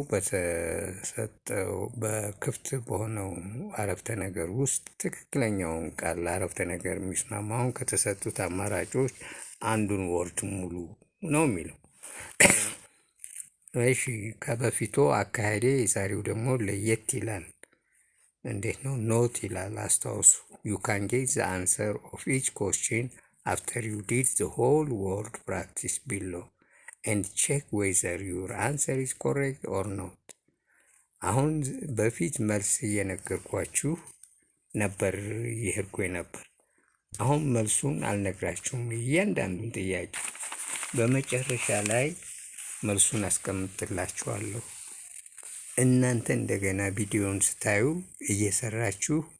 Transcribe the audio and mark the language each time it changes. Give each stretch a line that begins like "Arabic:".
Amharic: በተሰጠው በክፍት በሆነው አረፍተ ነገር ውስጥ ትክክለኛውን ቃል ለአረፍተ ነገር የሚስማማውን ከተሰጡት አማራጮች አንዱን ወርድ ሙሉ ነው የሚለው። እሺ፣ ከበፊቱ አካሄዴ የዛሬው ደግሞ ለየት ይላል። እንዴት ነው? ኖት ይላል። አስታውሱ።
English: you can get the answer of each question after you did the whole word practice below and check whether your answer is correct or not.
Amharic: አሁን በፊት መልስ እየነገርኳችሁ ነበር እየሄድኩኝ ነበር። አሁን መልሱን አልነግራችሁም። እያንዳንዱን ጥያቄ በመጨረሻ ላይ መልሱን አስቀምጥላችኋለሁ። እናንተ እንደገና ቪዲዮውን ስታዩ እየሰራችሁ